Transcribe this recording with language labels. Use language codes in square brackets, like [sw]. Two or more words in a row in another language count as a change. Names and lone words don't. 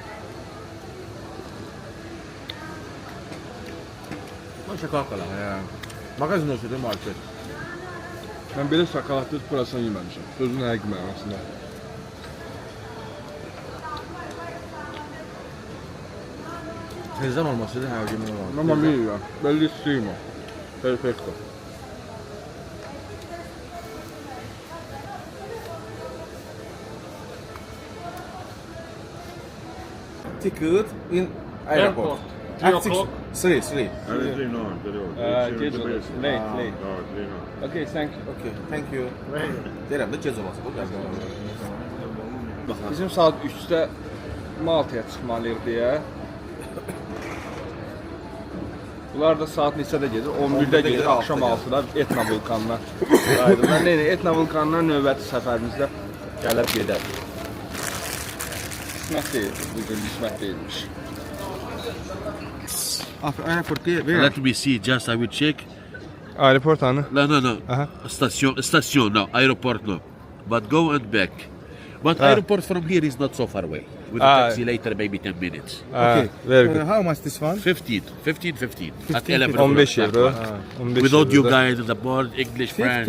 [az] Mən şokolad qala, hə. Mağazin olsaydı market. Mən belə şokoladlı purasan yeməmişəm. Sözün həqiqi mənasında. Tezdən olmasaydı hər gün olardı. [it] Mamma mia, bellissimo. Perfetto. [en] Ticket in airport. 3. [az] Gec olur. [en] Late. Okay, thank you. Okay, thank you. [az] Deyirəm də gec olası bu qəzələ. Bizim saat 3-də Maltaya çıxmalıyıq deyə. Bunlar da saat neçədə gedir? 11-də gedir, axşam 6-da Etna vulkanına qayıdırlar. Etna vulkanına növbəti səfərimizdə gəlib gedər. Qismət deyil, bugün qismət deyilmiş. Airport deyir. [en] Let me see, just I will check. [az] Aeroport hanı? [en] No. Aha. Station, no. Airport, no. But go and back. But airport from here is not so far away. With a taxi later, maybe 10 minutes. Okay, very good. How much this one? 15. At 11 15 o'clock. euro. 15 Without you euro. guys on the board, English, French.